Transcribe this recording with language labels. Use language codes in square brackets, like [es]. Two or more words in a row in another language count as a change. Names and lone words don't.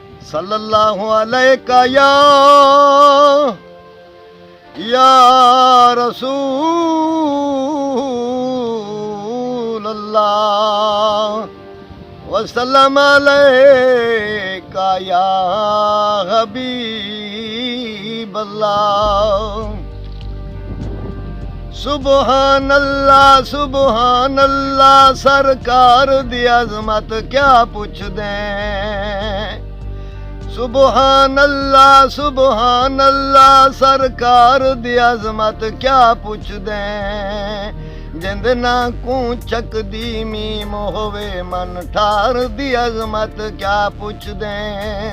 [ar] صلى الله عليك يا رسول الله وسلم عليك يا حبيب الله. [pa] سبحان اللہ سرکار دی عظمت کیا پچھدے. سبحان اللہ سرکار دی عظمت کیا پچھدے. جند نہ کوچک دی میم ہووے من ٹھار دی عظمت کیا پچھدے.